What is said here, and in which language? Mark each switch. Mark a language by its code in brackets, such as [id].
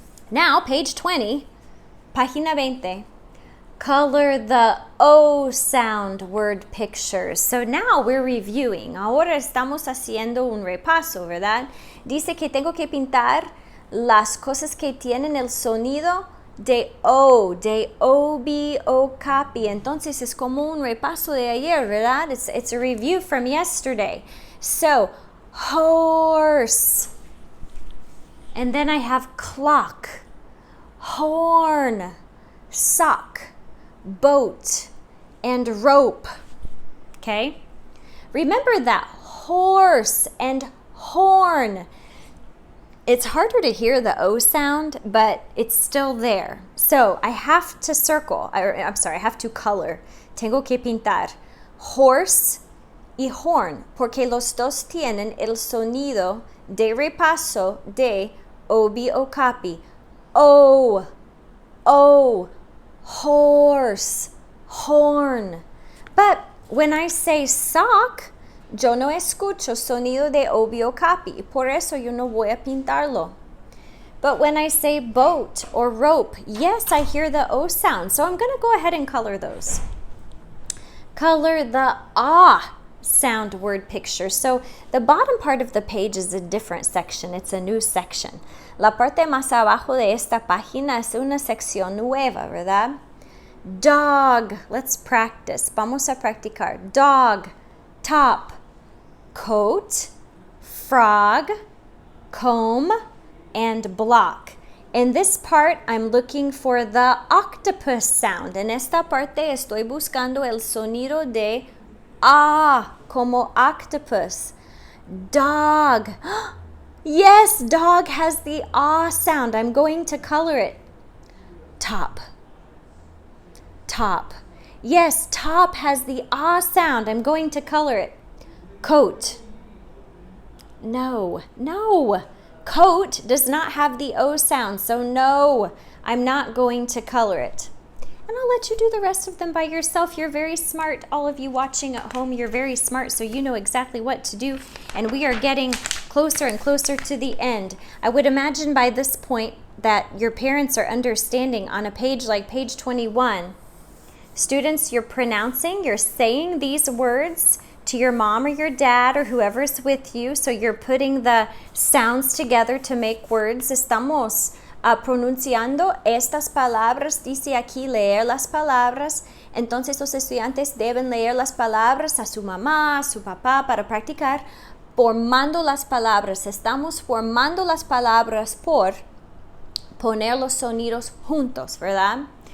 [en] Now, page 20, [es] página 20, [en] color the O sound word pictures. So now we're reviewing. [es] Ahora estamos haciendo un repaso, ¿verdad? Dice que tengo que pintar las cosas que tienen el sonido de O, de OB, O copy. Entonces es como un repaso de ayer, ¿verdad? [en] It's a review from yesterday. So, horse. And then I have clock, horn, sock, boat, and rope. Okay? Remember that horse and horn. It's harder to hear the O sound, but it's still there. So I have to I have to color. [es] Tengo que pintar horse y horn, porque los dos tienen el sonido de repaso de OB o copy. [en] O, horse, horn. But when I say sock, [es] yo no escucho sonido de OB o copy. Por eso yo no voy a pintarlo. [en] But when I say boat or rope, yes, I hear the O sound. So I'm going to go ahead and color those. Color the ah sound word picture. So the bottom part of the page is a different section. It's a new section. [es] La parte más abajo de esta página es una sección nueva, ¿verdad? [en] Dog. Let's practice. [es] Vamos a practicar. [en] Dog, top, coat, frog, comb, and block. In this part, I'm looking for the octopus sound. [es] En esta parte estoy buscando el sonido de ah, como octopus. [en] Dog. Yes, dog has the ah sound. I'm going to color it. Top. Top. Yes, top has the ah sound. I'm going to color it. Coat. No. Coat does not have the O sound, so no, I'm not going to color it. And I'll let you do the rest of them by yourself. You're very smart. All of you watching at home, you're very smart, so you know exactly what to do. And we are getting closer and closer to the end. I would imagine by this point that your parents are understanding on a page like page 21. Students, you're pronouncing, you're saying these words to your mom or your dad or whoever's with you. So you're putting the sounds together to make words. [es] Estamos pronunciando estas palabras. Dice aquí leer las palabras. Entonces los estudiantes deben leer las palabras a su mamá, a su papá para practicar. Formando las palabras. Estamos formando las palabras por poner los sonidos juntos, ¿verdad?